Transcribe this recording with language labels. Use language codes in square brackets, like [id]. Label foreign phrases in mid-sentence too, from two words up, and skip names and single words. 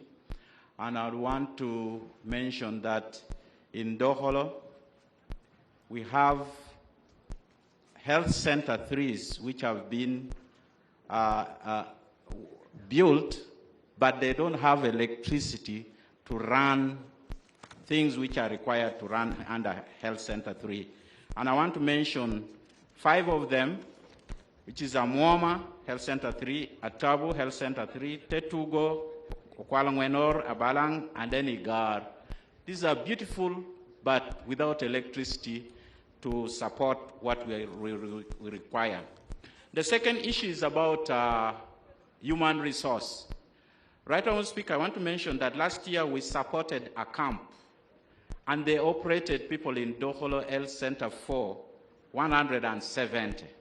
[en] And I want to mention that in Doholo, we have health center 3s which have been built, but they don't have electricity to run things which are required to run under health center 3. And I want to mention 5 of them, which is Amwoma Health Center 3, Atabu Health Center 3, Tetugo, Okwalangwenor, Abalang, and then Igar. These are beautiful, but without electricity to support what we require. The second issue is about human resource. Right Honourable Speaker, I want to mention that last year we supported a camp, and they operated people in Doholo Health Center 4, 170.